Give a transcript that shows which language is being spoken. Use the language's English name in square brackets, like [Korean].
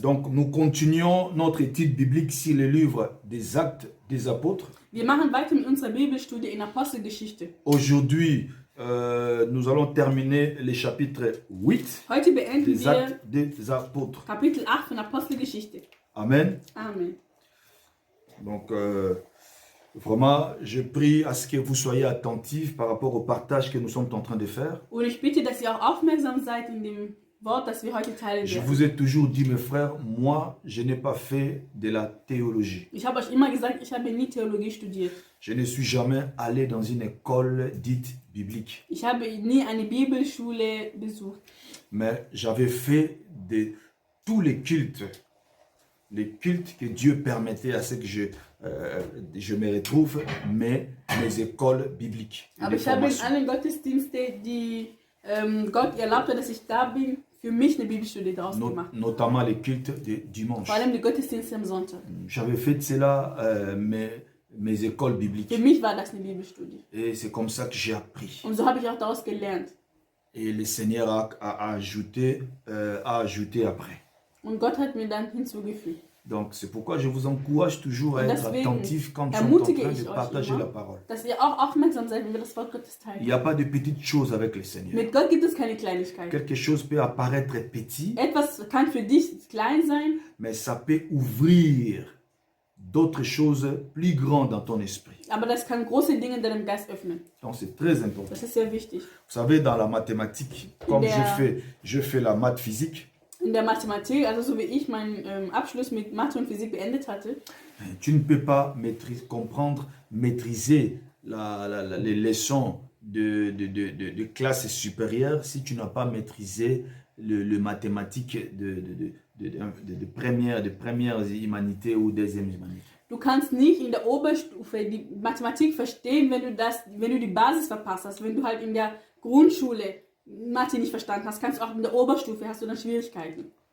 [French] Donc, nous continuons notre étude biblique sur le livre des Actes des Apôtres. [German] Wir machen weiter mit unserer Bibelstudie in Apostelgeschichte. [French] Aujourd'hui, nous allons terminer le chapitre 8 [German] Heute beenden [French] des [German] wir [French] Actes des Apôtres. [German] Kapitel 8 von Apostelgeschichte. Amen. Amen. [French] Donc, vraiment, je prie à ce que vous soyez attentifs par rapport au partage que nous sommes en train de faire. [German] Und ich bitte, dass ihr auch aufmerksam seid in dem Wort, das wir heute teilen [French] Je [German] werden. [French] vous ai toujours dit, mes frères, moi, je n'ai pas fait de la théologie. [German] Ich habe euch immer gesagt, ich habe nie Theologie studiert. [French] Je ne suis jamais allé dans une école dite biblique. [German] Ich habe nie eine Bibelschule besucht. [French] Mais j'avais fait de tous les cultes que Dieu permettait à ce que je me retrouve, mes écoles bibliques. [German] Aber ich habe in allen Gottesdiensten, die Gott erlaubt hat, dass ich da bin, für mich eine Bibelschule daraus gemacht. [French] Notamment les cultes de dimanche. [German] Vor allem die Gottesdienste am Sonntag. [French] J'avais fait de cela mes écoles bibliques. [German] Für mich war das eine Bibelstudie. [French] Et c'est comme ça que j'ai appris. [German] Und so habe ich auch daraus gelernt. [French] Et le Seigneur a ajouté après. [German] Und Gott hat mir dann hinzugefügt. [French] Donc c'est pourquoi je vous encourage toujours à être attentif quand nous sommes en train de partager la parole. [German] Dass ihr auch aufmerksam seid, wenn wir das Wort Gottes teilen. [French] Il n'y a pas de petites choses avec le Seigneur. [German] Mit Gott gibt es keine Kleinigkeit. [French] Quelque chose peut apparaître petit, [German] Etwas kann für dich klein sein, [French] mais ça peut ouvrir d'autres choses plus grandes dans ton esprit. [German] aber das kann große Dinge in deinem Geist öffnen. [French] Donc c'est très important. [German] Das ist sehr wichtig. [French] Vous savez, dans la mathématique, comme je fais la maths physique, [German] In der Mathematik, also so wie ich meinen Abschluss mit Mathe und Physik beendet hatte, [French] tu ne peux pas maîtriser les leçons de classe supérieure si tu n'as pas maîtrisé le mathématique de première humanité ou deuxième humanité. [German] du kannst nicht in der Oberstufe die Mathematik verstehen, wenn du die Basis verpasst hast. Wenn du halt in der Grundschule Mathe nicht verstanden hast, kannst du auch in der Oberstufe, hast du dann Schwierigkeiten.